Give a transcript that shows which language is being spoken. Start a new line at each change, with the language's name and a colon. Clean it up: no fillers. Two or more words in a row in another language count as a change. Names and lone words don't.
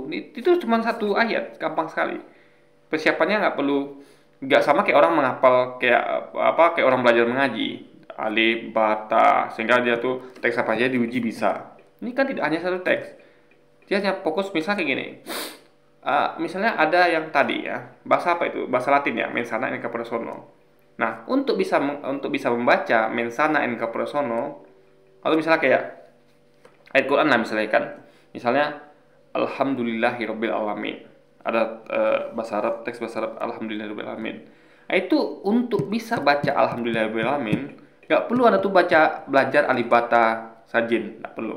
Indonesian: Itu cuma satu ayat, gampang sekali. Persiapannya nggak sama kayak orang menghafal kayak orang belajar mengaji. Alif, bata, sehingga dia tuh teks apa aja diuji bisa. Ini kan tidak hanya satu teks. Dia hanya fokus misalnya kayak gini. Misalnya ada yang tadi ya, bahasa apa itu? Bahasa Latin ya,
Latin: mensana in capore sono.
Indonesian: Nah, untuk bisa membaca
Latin: mensana in capore sono,
Indonesian: atau misalnya kayak ayat Quran lah misalnya kan.
Arabic: Misalnya الحمد لله رب العالمين.
Indonesian: Ada bahasa Arab, teks bahasa Arab
Arabic: الحمد لله رب العالمين.
Indonesian: Nah, itu untuk bisa baca
Arabic: الحمد لله رب العالمين,
Indonesian: nggak perlu Anda tuh belajar alif bata sajin, nggak perlu.